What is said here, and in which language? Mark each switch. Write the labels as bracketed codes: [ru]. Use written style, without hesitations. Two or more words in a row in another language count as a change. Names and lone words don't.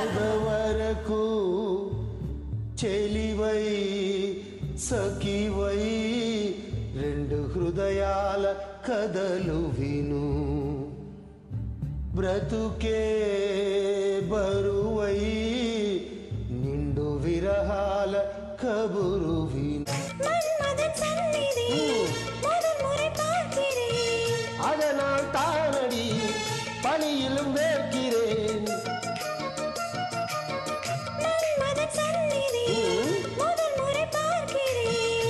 [te] వరకు చెలివై సఖివై రెండు హృదయాల కథలు విను బ్రతుకే బరువై నిండు విరహాల కబురు విను [ta] மன்மதன் சந்நிதி முதல் முறை பார்க்கிறேன் அதனால் தானடி பணியிலும் வேர்க்கிறேன் மன்மதன் சந்நிதி முதல் முறை பார்க்கிறேன்